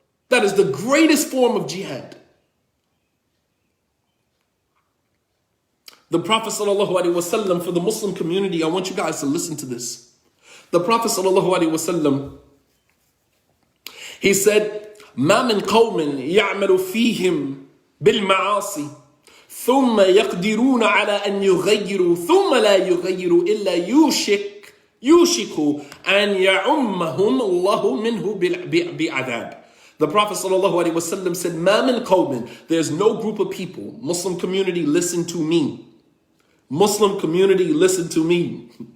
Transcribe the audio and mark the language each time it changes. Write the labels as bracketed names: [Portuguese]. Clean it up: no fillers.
[English] That is the greatest form of jihad. The Prophet ﷺ, for the Muslim community, I want you guys to listen to this. The Prophet ﷺ, he said, [Arabic] ما من قوم يعمل فيهم بالمعاصي ثم يقدرون على أن يغيروا ثم لا يغيروا إلا يوشك أن يعمهم الله منه بعذاب. [English] The Prophet ﷺ said, [Arabic] ما من قوم, [English] there's no group of people. Muslim community, listen to me. Muslim community, listen to me.